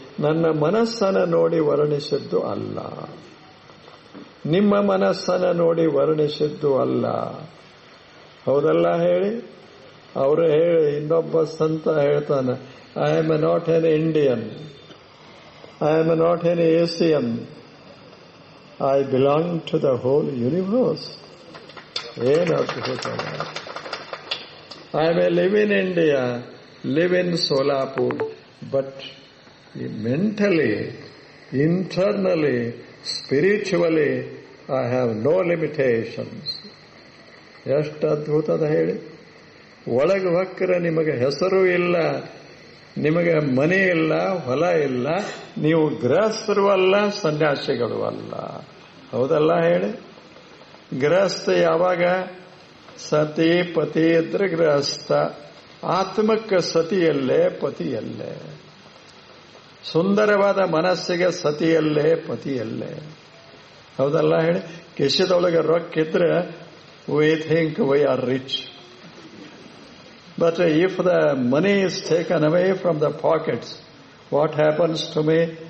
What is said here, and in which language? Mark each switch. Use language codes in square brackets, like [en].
[kn] ನನ್ನ ಮನಸ್ಸನ್ನು ನೋಡಿ ವರ್ಣಿಸಿದ್ದು ಅಲ್ಲ, ನಿಮ್ಮ ಮನಸ್ಸನ್ನು ನೋಡಿ ವರ್ಣಿಸಿದ್ದು ಅಲ್ಲ. ಹೌದಲ್ಲ ಹೇಳಿ? ಅವರು ಹೇಳಿ, ಇನ್ನೊಬ್ಬ ಸಂತ ಹೇಳ್ತಾನೆ, [en] I am not an Indian, I am not an Asian, I belong to the whole universe. [kn] ಏನು ಅದ್ಭುತ. [en] I may live in India, live in Solapur, but mentally, internally, spiritually, I have no limitations. [kn] ಎಷ್ಟು ಅದ್ಭುತದ ಹೇಳಿ. ಒಳಗೆ ಹೊಕ್ಕರೆ ನಿಮಗೆ ಹೆಸರು ಇಲ್ಲ, ನಿಮಗೆ ಮನೆ ಇಲ್ಲ, ಹೊಲ ಇಲ್ಲ, ನೀವು ಗೃಹಸ್ಥರು ಅಲ್ಲ, ಸನ್ಯಾಸಿಗಳು ಅಲ್ಲ. ಹೌದಲ್ಲ ಹೇಳಿ. ಗೃಹಸ್ಥ ಯಾವಾಗ? ಸತಿ ಪತಿ ಇದ್ರೆ ಗೃಹಸ್ಥ. ಆತ್ಮಕ್ಕೆ ಸತಿಯಲ್ಲೇ ಪತಿಯಲ್ಲೇ. ಸುಂದರವಾದ ಮನಸ್ಸಿಗೆ ಸತಿಯಲ್ಲೇ ಪತಿಯಲ್ಲೇ. ಹೌದಲ್ಲ ಹೇಳಿ. ಕಿಶದೊಳಗೆ ರೊಕ್ಕಿದ್ರೆ [en] we think we are rich. But if the money is taken away from the pockets, what happens to me?